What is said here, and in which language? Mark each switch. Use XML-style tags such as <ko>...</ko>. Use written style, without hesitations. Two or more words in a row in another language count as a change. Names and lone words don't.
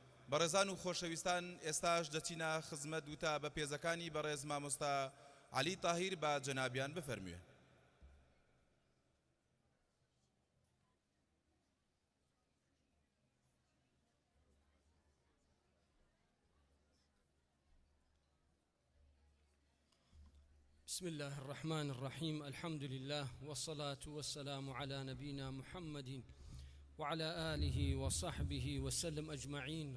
<ckb>بەڕێزان و خۆشەویستان ئێستاش دەچینە خزمەت دوتا بە پێزەکانی بەڕێز مامۆستا علی تاهیر بە جەنابیان بفەرموێ.</ckb> <ar>بسم الله الرحمن الرحيم. الحمد لله والصلاة والسلام على نبينا محمد وعلى آله وصحبه وسلم أجمعين.</ar>